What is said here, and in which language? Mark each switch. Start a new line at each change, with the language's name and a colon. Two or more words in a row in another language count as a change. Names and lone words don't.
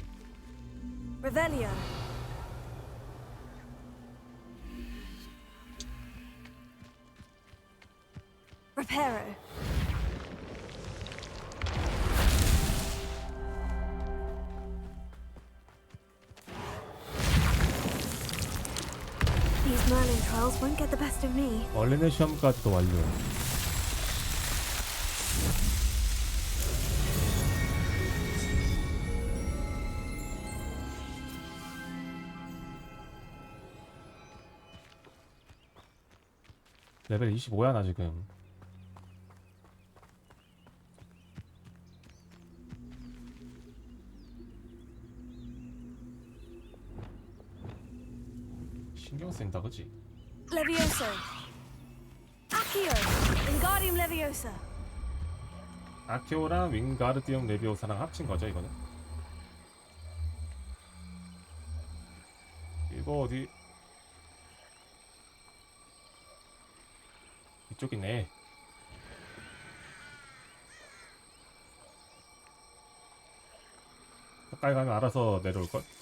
English: Revelio. Reparo. These Merlin trials won't get the best of me.
Korean: 멀리는 시험까지도 완료. 레벨 25야 나 지금. 신경 쓰인다 그치?
English: Levioso. Accio. Wingardium Leviosa.
Korean: 아키오랑 윙가르디움 레비오사랑 합친 거죠 이거는? 이거 어디? 이쪽이네. 가까이 가면 알아서 내려올걸?